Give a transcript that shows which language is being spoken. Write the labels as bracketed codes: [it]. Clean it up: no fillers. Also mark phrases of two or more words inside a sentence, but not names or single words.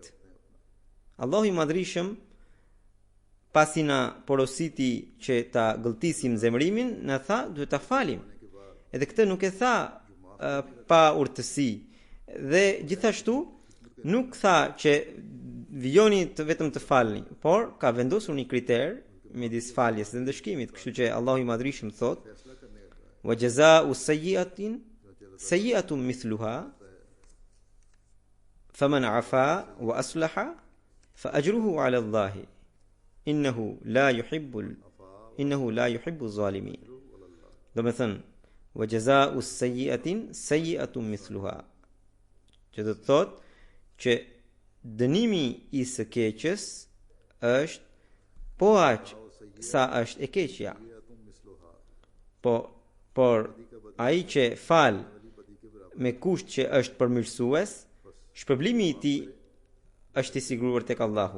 [sq] Allahu i Madhrishëm pasi na porositi që ta gëlltisim zemrimin, na tha duhet ta falim. Edhe këtë nuk e tha pa urtësi. Dhe gjithashtu nuk tha që vijoni vetëm të falni, por ka vendosur një kriter midis faljes dhe ndëshkimit, kështu që Allahu i Madhrishëm thot: [ar] "وجزاء سيئة سيئة مثلها فمن عفا وأصلح فأجره على الله إنه لا يحب الظالمين." [sq] Do të thënë, [ar] وجزاء سيئة سيئة مثلها, [sq] që do të thotë që dënimi i së keqes është po aq sa është e keqja. Por ai që fal me kusht që është përmirësues, shpërblimi i tij është i siguruar tek Allahu.